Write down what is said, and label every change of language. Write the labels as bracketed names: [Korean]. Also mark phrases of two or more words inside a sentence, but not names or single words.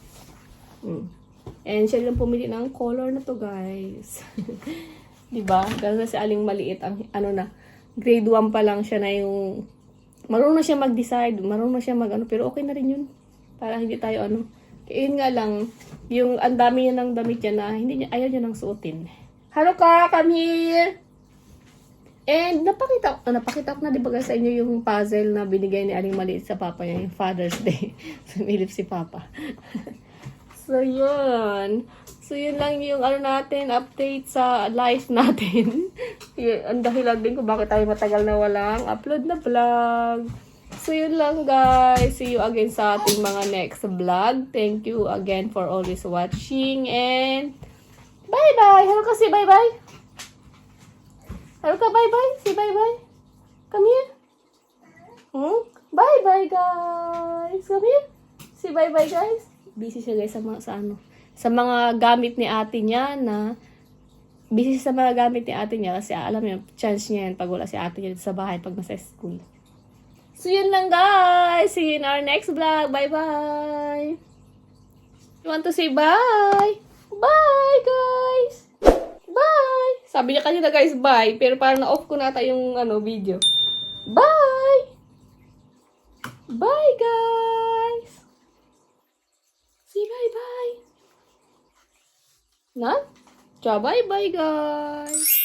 [Filipino] And siya lang pumili ng color na to guys. Diba? Dahil na si Aling Maliit ang grade 1 pa lang siya na yung marunong na siya mag-decide, marunong na siya pero okay na rin yun. Para hindi tayo kaya yun nga lang, yung ang dami niya ng damit niya na ayaw niya nang suotin. [English] Haruka, come here! [Filipino] And napakita ko na diba guys sa inyo yung puzzle na binigay ni Aling Maliit sa Papa niya, yung Father's Day. Sumilip si Papa. So yun. So yun lang yung natin, update sa life natin. Ang dahilan din kung bakit tayo matagal na walang upload na vlog. So yun lang guys. [English] See you again [Filipino] sa ating mga [English] next vlog. Thank you again for always watching. And bye-bye. Hello ka, say bye-bye. Hello ka, bye-bye. Say bye-bye. Come here. Bye-bye guys. Come here. Say bye-bye guys. [Filipino] Busy siya guys sa mga gamit ni ate niya busy sa mga gamit ni ate niya kasi alam niya, chance niya yan pag wala si ate niya sa bahay pag nasa school. So, yun lang guys. [English] See you in our next vlog. Bye-bye. You want to say bye? Bye, guys! Bye! [Filipino] Sabi niya kanina, guys, bye. Pero parang na-off ko na ata yung video. [English] Bye! Bye, guys! Say bye-bye. Na? Ciao, bye-bye, guys!